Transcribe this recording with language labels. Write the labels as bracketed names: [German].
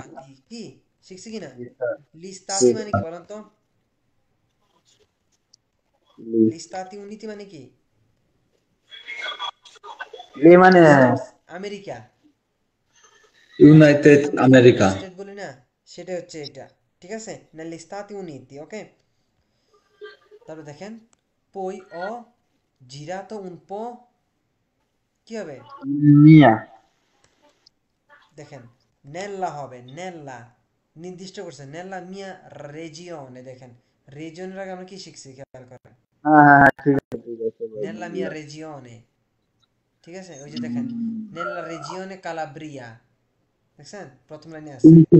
[Bangla] স্তাতি, কি শিখছি কিনা, লি স্তাতি মানে কি বলেন তো, লি স্তাতি উনিতি মানে কি, লি মানে ইউনাইটেড স্টেটস, আমেরিকা, ইউনাইটেড আমরা আমেরিকা। ইউনাইটেড স্টেট বলি না, সেটা হচ্ছে এটা, ঠিক আছে, [Italian] negli Stati Uniti, [Bangla] ওকে। তারপর দেখেন [Italian] poi ho girato un po', [Bangla] কি হবে, [Italian] Mia। [Bangla] দেখেন নেল্লা হবে, নেল্লা নির্দিষ্ট করছে, নেল্লা মিয়া রেজিওনে, দেখেন রেজিওনের আগে আমরা কি শিখছি, খেয়াল করেন, হ্যাঁ হ্যাঁ হ্যাঁ, ঠিক আছে ঠিক আছে ভাই, নেল্লা মিয়া বুঝলাম। রেজিওনে, ঠিক আছে, ওই যে দেখেন নেল্লা রেজিওনে কালাব্রিয়া, দেখছেন প্রথম লাইনে আছে।